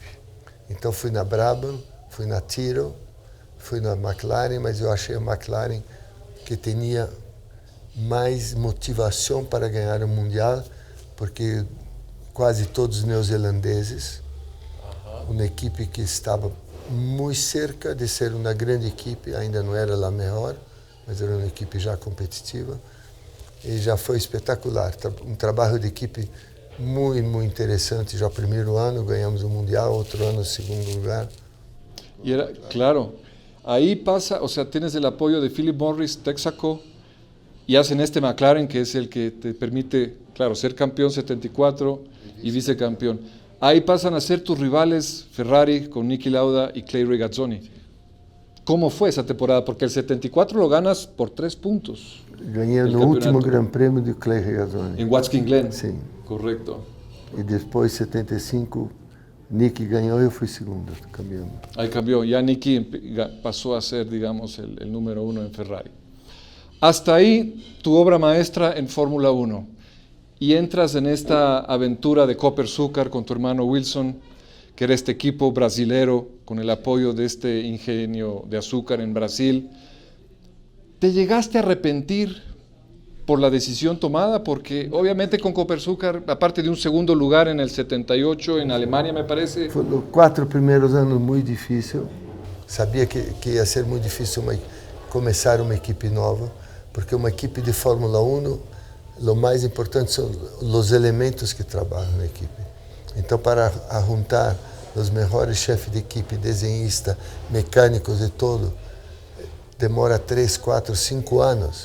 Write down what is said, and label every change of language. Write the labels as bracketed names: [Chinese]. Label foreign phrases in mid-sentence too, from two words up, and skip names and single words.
[Portuguese] Então fui na Brabham, fui na Tyrrell, fui na McLaren, mas eu achei a McLaren que tinha mais motivação para ganhar o Mundial, porque quase todos neozelandeses, uma equipe que estava muito cerca de ser uma grande equipe, ainda não era a melhor, mas era uma equipe já competitiva, e já foi espetacular. Um trabalho de equipe muito interessante. Já primeiro ano ganhamos o Mundial, outro ano segundo lugar. E era, [Spanish] claro, ahí pasa, o sea, tienes el apoyo de Philip Morris, Texaco, y hacen este McLaren, que es el que te permite, claro, ser campeón 74 y vicecampeón. Ahí pasan a ser tus rivales Ferrari con Niki Lauda y Clay Regazzoni. ¿Cómo fue esa temporada? Porque el 74 lo ganas por 3 puntos. [Portuguese] Ganhei no último Gran Prêmio de Clay Regazzoni. [Spanish] En Watkins Glen. [Portuguese] Sim. [Spanish] Correcto. [Portuguese] E depois, 75, Niki ganhou e eu fui segundo, campeão. [Spanish] Ahí cambió. Ya Niki pasó a ser, digamos, el número 1 en Ferrari. Hasta ahí tu obra maestra en Fórmula 1. Y entras en esta aventura de Copersucar con tu hermano Wilson, que era este equipo brasilero con el apoyo de este ingenio de azúcar en Brasil. ¿Te llegaste a arrepentir por la decisión tomada? Porque obviamente con Copersucar, aparte de un segundo lugar en el 78 en Alemania, me parece... [Portuguese] Foram os 4 primeiros anos muito difícil. Sabia que ia ser muito difícil começar uma equipe nova, porque uma equipe de Fórmula 1, o mais importante são os elementos que trabalham na equipe. Então, para juntar os melhores chefes de equipe, desenhista, mecânicos e todo, demora 3, 4, 5 anos.